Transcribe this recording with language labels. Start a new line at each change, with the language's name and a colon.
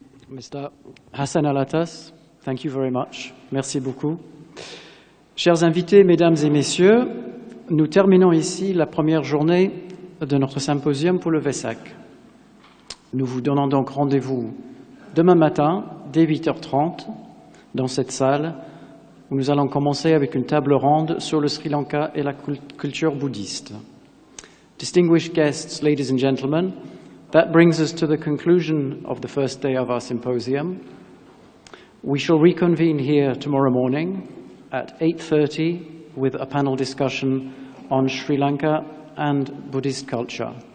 English: Mr. Hassan Al-Attas, thank you very much.
French: Merci beaucoup. Chers invités, mesdames et messieurs, nous terminons ici la première journée de notre symposium pour le Vesak. Nous vous donnons donc rendez-vous demain matin, dès 8h30, dans cette salle, où nous allons commencer avec une table ronde sur le Sri Lanka et la culture bouddhiste.
English: Distinguished guests, ladies and gentlemen, that brings us to the conclusion of the first day of our symposium. We shall reconvene here tomorrow morning at 8:30 with a panel discussion on Sri Lanka and Buddhist culture.